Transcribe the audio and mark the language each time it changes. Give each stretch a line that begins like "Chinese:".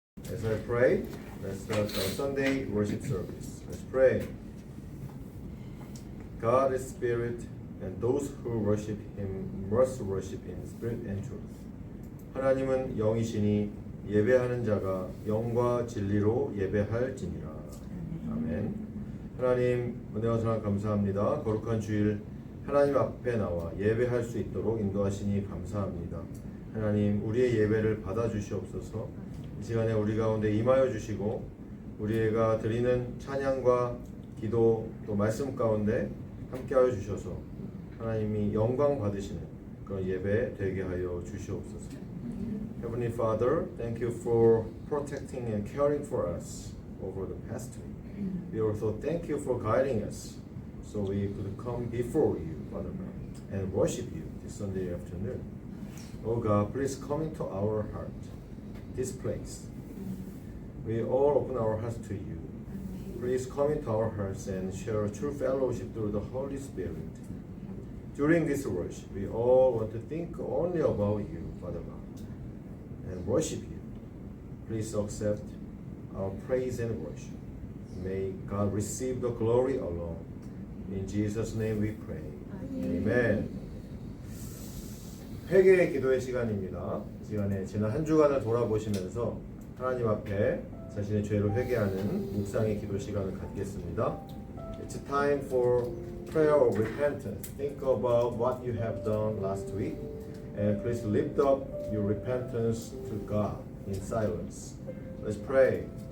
English: As I pray, let's start our Sunday worship service. Let's pray. God is spirit, and those who worship Him must worship in spirit and truth.
Korean: 하나님은 영이시니 예배하는 자가 영과 진리로 예배할지니라. 아멘. 하나님 은혜와 사랑 감사합니다. 거룩한 주일 하나님 앞에 나와 예배할 수 있도록 인도하시니 감사합니다. 하나님 우리의 예배를 받아주시옵소서. 이 시간에 우리 가운데 임하여 주시고 우리가 드리는 찬양과 기도 또 말씀 가운데 함께하여 주셔서 하나님이 영광 받으시는 그런 예배 되게 하여 주시옵소서.
English: Heavenly Father, thank you for protecting and caring for us over the past week. We also thank you for guiding us so we could come before you, Father God, and worship you this Sunday afternoon. Oh God, please come into our heart, this place. We all open our hearts to you. Please come into our hearts and share a true fellowship through the Holy Spirit. During this worship, we all want to think only about you, Father God, and worship you. Please accept our praise and worship. May God receive the glory alone. In Jesus' name we pray. Amen.
Korean: 회개의 기도의 시간입니다. 이 시간에 지난 한 주간을 돌아보시면서 하나님 앞에 자신의 죄를 회개하는 묵상의 기도 시간을 갖겠습니다.
English: It's time for prayer of repentance. Think about what you have done last week and please lift up your repentance to God in silence. Let's pray.